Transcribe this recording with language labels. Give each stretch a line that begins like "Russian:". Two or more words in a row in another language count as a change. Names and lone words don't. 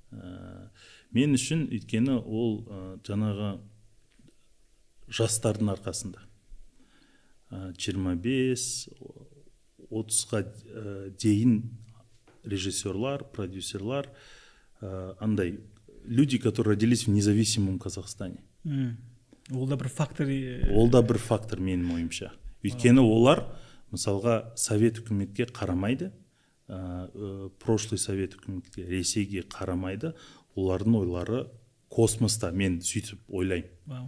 Kazakh: Мен үшін өйткені ол жаңағы жастардың арқасында.
Russian: 25-30-ға
Kazakh: дейін режиссерлар, продюсерлар, андай
Russian: люди, которые родились в независимом Казахстане.
Kazakh: Ол да бір фактор. Ол да бір фактор менің ойымша. Өйткені олар мысалға совет үкіметке қарамайды, прошлый совет үкіметке, Ресейге қарамайды, олардың ойлары космоста. Мен сөйтіп ойлаймын.